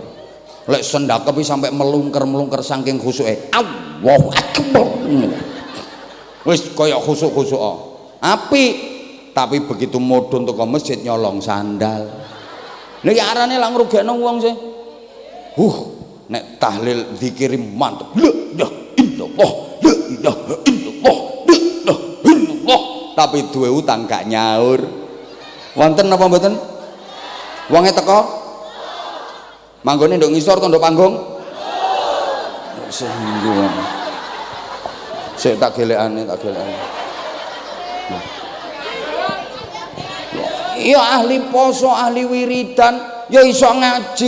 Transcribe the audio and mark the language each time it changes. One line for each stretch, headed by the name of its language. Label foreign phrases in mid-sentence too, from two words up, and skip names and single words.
Javanese: Lek sendakepi sampai melungker-melungker saking khusuke.
Arabic: الله أكبر.
Javanese: Wis kaya khusuk-khusuk. Apik, tapi begitu mudhun teko masjid nyolong sandal. Lha iki arane lak ngrugekno wong sih. Nek tahlil zikir mantep.
Arabic: لا إله إلا الله. لا إله إلا الله. لا إله إلا الله.
Javanese: Tapi duwe utang gak nyaur. Wonten apa mboten? Wonge teko? Manggone nduk ngisor to nduk panggung? Singgung. Sik tak gelekane. Ya ahli poso, ahli wiridan, ya iso ngaji.